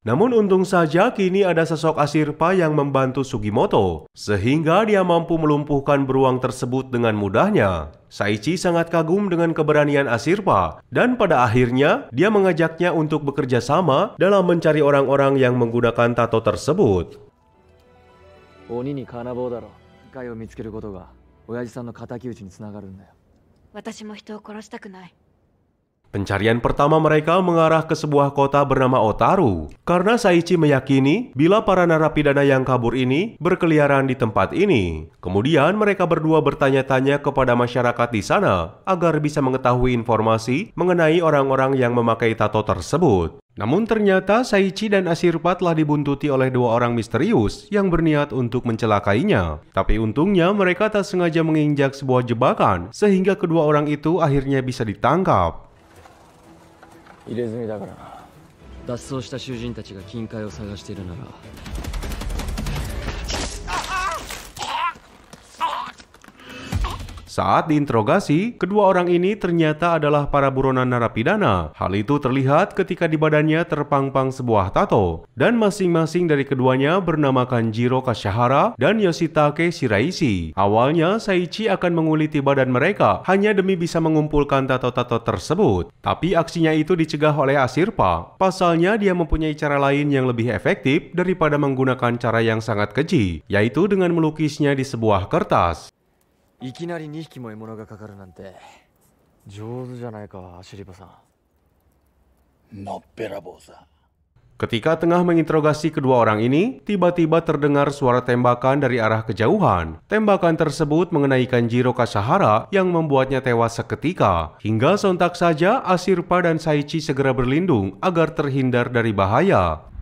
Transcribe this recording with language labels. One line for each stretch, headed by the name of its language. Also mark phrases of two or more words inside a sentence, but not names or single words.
Indonesian: Namun untung saja kini ada sosok Asirpa yang membantu Sugimoto, sehingga dia mampu melumpuhkan beruang tersebut dengan mudahnya. Saichi sangat kagum dengan keberanian Asirpa, dan pada akhirnya dia mengajaknya untuk bekerja sama dalam mencari orang-orang yang menggunakan tato tersebut.
Japanese: 鬼に金棒だろ. 貝を見つけることが親父さんの仇討ちにつながるんだよ. 私も人を懲らしたくない.
Indonesian: Pencarian pertama mereka mengarah ke sebuah kota bernama Otaru, karena Saichi meyakini bila para narapidana yang kabur ini berkeliaran di tempat ini. Kemudian mereka berdua bertanya-tanya kepada masyarakat di sana agar bisa mengetahui informasi mengenai orang-orang yang memakai tato tersebut. Namun ternyata Saichi dan Ashirpa telah dibuntuti oleh dua orang misterius yang berniat untuk mencelakainya. Tapi untungnya mereka tak sengaja menginjak sebuah jebakan sehingga kedua orang itu akhirnya bisa ditangkap.
Japanese: 入れ墨だからな。脱走した囚人たちが金塊を探しているなら
Indonesian: Saat diinterogasi, kedua orang ini ternyata adalah para buronan narapidana. Hal itu terlihat ketika di badannya terpampang sebuah tato, dan masing-masing dari keduanya bernama Kanjiro Kashihara dan Yoshitake Shiraishi. Awalnya, Saichi akan menguliti badan mereka hanya demi bisa mengumpulkan tato-tato tersebut. Tapi aksinya itu dicegah oleh Ashirpa. Pasalnya, dia mempunyai cara lain yang lebih efektif daripada menggunakan cara yang sangat keji, yaitu dengan melukisnya di sebuah kertas.
Japanese: いきなり2匹も獲物がかかるなんて上手じゃないか、アシリパさん。のっぺらぼうさ。
Indonesian: Ketika tengah menginterogasi kedua orang ini, tiba-tiba terdengar suara tembakan dari arah kejauhan. Tembakan tersebut mengenai Kanjiro Kashihara yang membuatnya tewas seketika. Hingga sontak saja Ashirpa dan Saichi segera berlindung agar terhindar dari bahaya.